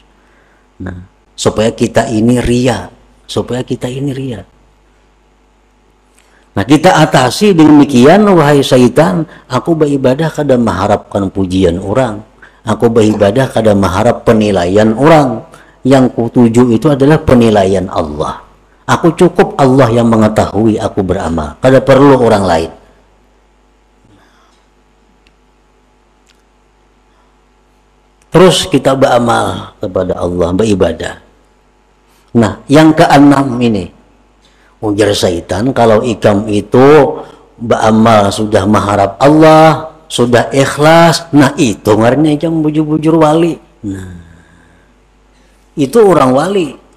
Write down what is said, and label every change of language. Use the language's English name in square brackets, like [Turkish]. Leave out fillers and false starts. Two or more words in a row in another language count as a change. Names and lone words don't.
[Banjar] Nah, supaya kita ini ria, Nah, kita atasi demikian, wahai syaitan, aku beribadah kada mengharapkan pujian orang, aku beribadah kada mengharap penilaian orang. [Indonesian] Yang kutuju itu adalah penilaian Allah. [Banjar] Aku cukup Allah yang mengetahui aku beramal, kada perlu orang lain. [Indonesian] Terus kita beramal kepada Allah, beribadah. [Banjar] Nah, yang keenam ini, ujar syaitan, kalau ikam itu beramal sudah mengharap Allah, sudah ikhlas, nah itu ngarannya ikam bujur-bujur wali. [Indonesian] Nah, itu orang wali.